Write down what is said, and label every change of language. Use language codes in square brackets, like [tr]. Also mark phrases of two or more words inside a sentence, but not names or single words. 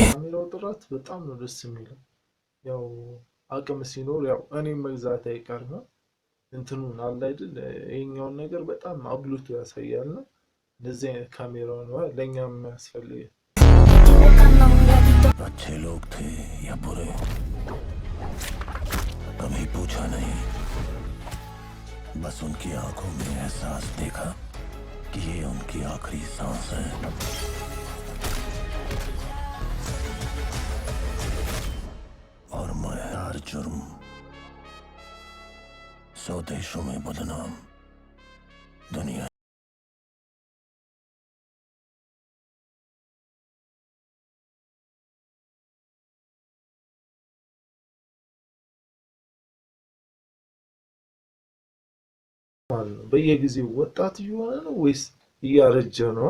[am] ካሜራው ጥራት በጣም ነው ደስ የሚለው። ያው አቅም ሲኖር ያው እኔም መግዛት አይቀርም። እንትኑን አለ አይደል ይሄኛውን ነገር በጣም አብሉት ያሳያል። እንደዚህ አይነት ካሜራው ነው ለኛም ያስፈልጋል። [hi] अच्छे लोग थे या बुरे कभी पूछा नहीं बस उनकी आंखों में एहसास देखा कि ये उनकी आखिरी सांस है और मैं हर जुर्म 100 देशों में बदनाम दुनिया [am] በየጊዜው ወጣት እየሆነ ነው ወይስ እያረጀ ነው?